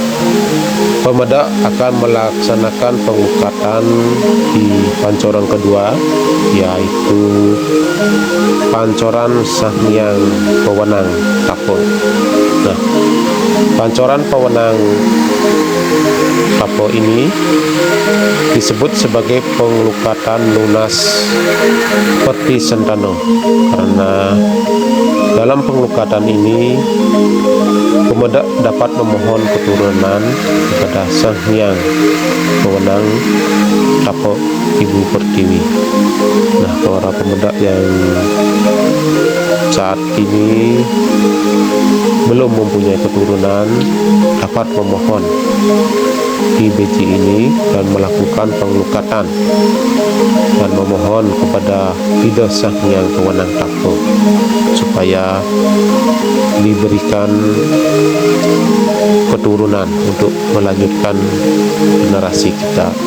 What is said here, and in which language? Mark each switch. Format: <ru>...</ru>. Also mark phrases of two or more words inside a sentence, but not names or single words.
<id>pemedak akan melaksanakan pengelukatan di pancoran kedua, yaitu pancoran Sanghyang Pewenang Tapo. Nah, pancoran Pewenang Tapo ini disebut sebagai pengelukatan lunas peti sentano, karena dalam pengelukatan ini pemedak dapat memohon keturunan kepada Sanghyang Pewenang Tapo Ibu Pertiwi. Nah, para pemedak yang saat ini belum mempunyai keturunan dapat memohon di beji ini dan melakukan pengelukatan dan memohon kepada Ida Sanghyang Pewenang Tapo supaya diberikan keturunan untuk melanjutkan generasi kita.</id>